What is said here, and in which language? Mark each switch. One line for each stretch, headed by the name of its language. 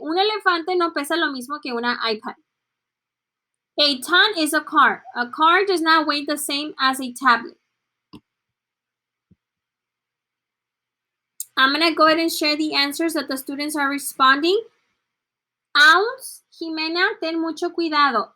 Spanish: Un elefante no pesa lo mismo que una iPad.
English: A ton is a car. A car does not weigh the same as a tablet. I'm going to go ahead and share the answers that the students are responding.
Spanish: Ounce, Jimena, ten mucho cuidado.